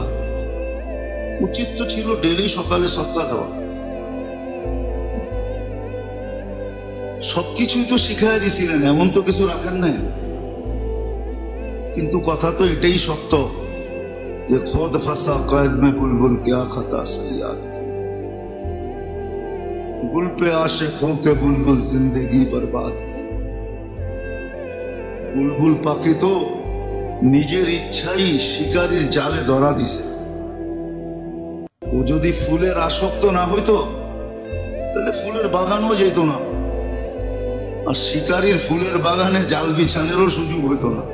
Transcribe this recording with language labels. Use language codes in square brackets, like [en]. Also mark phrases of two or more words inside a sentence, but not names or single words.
[bn] উচিত তো ছিল ডেলি সকালে সৎকা দেওয়া। সবকিছুই তো শিখাই দিছিলেন, এমন তো কিছু রাখেন নাই। কিন্তু কথা তো এটাই সত্য যে [hi] खुद फंसा कैद में बुलबुल क्या खता सयाद की, गुल पे आशिक होके बुलबुल जिंदगी बर्बाद की। [bn] বুলবুল পাখি তো নিজের ইচ্ছাই শিকারীর জালে ধরা দিছে। ও যদি ফুলের আসক্ত না হইতো তাহলে ফুলের বাগানও যেত না, আর শিকারীর ফুলের বাগানে জাল বিছানেরও সুযোগ হইতো না।